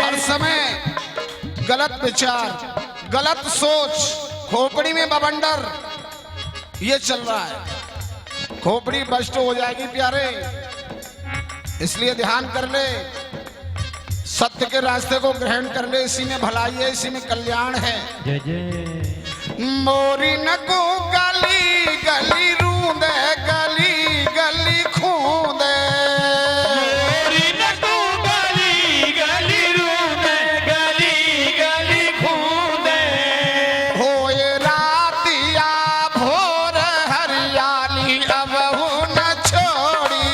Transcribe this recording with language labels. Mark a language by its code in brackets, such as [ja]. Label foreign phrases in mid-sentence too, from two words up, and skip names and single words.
[hi] हर समय गलत विचार, गलत सोच, खोपड़ी में बवंडर, ये चल रहा है। खोपड़ी भ्रष्ट हो जाएगी प्यारे, इसलिए ध्यान कर ले, सत्य के रास्ते को ग्रहण कर ले। इसी में भलाई है, इसी में कल्याण है। जय जय। मोरी न को गली गली रूंदे, गली गली खूंदे। मोरी न को गली गली रूंदे, गली गली खूंदे। होए रातिया भोर हरियाली अब हो न छोड़ी।